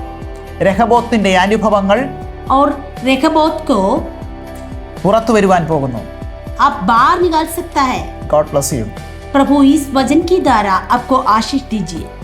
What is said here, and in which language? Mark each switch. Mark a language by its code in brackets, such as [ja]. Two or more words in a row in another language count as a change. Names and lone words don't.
[ml] രഹബോത്തിന്റെ അനുഭവങ്ങൾ, [hi] और रेखबोत को [ml] പുറത്തു വരുവാൻ പോകുന്നു. [hi] अब बाहर निकाल सकता है. [en] God bless you. [hi] प्रभु इस वचन की द्वारा आपको आशीष दीजिए.